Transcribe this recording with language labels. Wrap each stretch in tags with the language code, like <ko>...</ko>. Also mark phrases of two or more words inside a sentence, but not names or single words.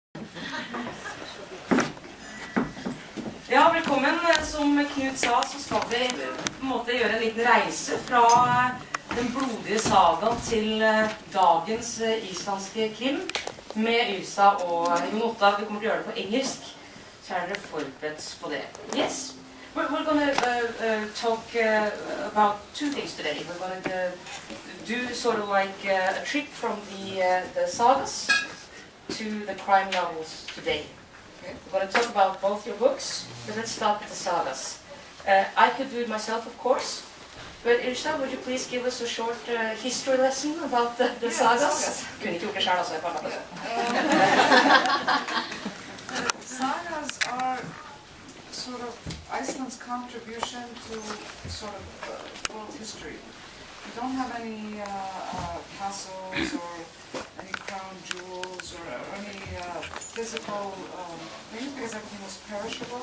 <no>Ja, velkommen. Som Knut sa, så skal vi på en måte gjøre en liten reise fra den blodige sagaen til dagens islandske krim med Ylsa og Jon Ottar. Vi kommer til å gjøre det på engelsk, så er dere forberedt på det.</no> <en>Yes, we're going to talk about two things today. We're going to do sort of like a trip from the sagas to the crime novels today. We're going to talk about both your books, but let's start with the sagas. I could do it myself, of course, but Ylsa, would you please give us a short history lesson about the sagas?</en> <no>Kunne ikke gjort det selv, altså.</no> <en>Sagas are sort of Iceland's contribution to sort of world history. We don't have any castles or any crown jewels or any physical things because everything was perishable.</en>